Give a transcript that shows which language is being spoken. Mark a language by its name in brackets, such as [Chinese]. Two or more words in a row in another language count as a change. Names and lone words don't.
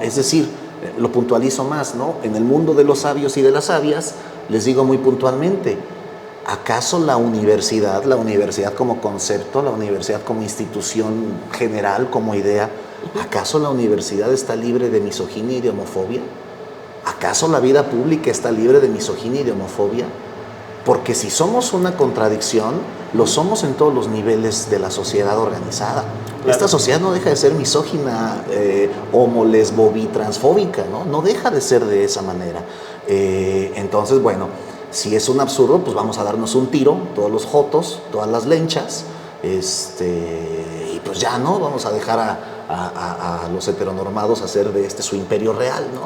[Spanish] Es decir, lo puntualizo más, ¿no? En el mundo de los sabios y de las sabias, les digo muy puntualmente: ¿acaso la universidad como concepto, la universidad como institución general, como idea, acaso la universidad está libre de misoginia y de homofobia? ¿Acaso la vida pública está libre de misoginia y de homofobia? Porque si somos una contradicción, lo somos en todos los niveles de la sociedad organizada. Claro. Esta sociedad no deja de ser misógina, homo, lesbo, bi, transfóbica, ¿no? No deja de ser de esa manera. Entonces, bueno, si es un absurdo, pues vamos a darnos un tiro, todos los jotos, todas las lenchas, y pues ya, ¿no? Vamos a dejar a los heteronormados hacer de su imperio real, ¿no?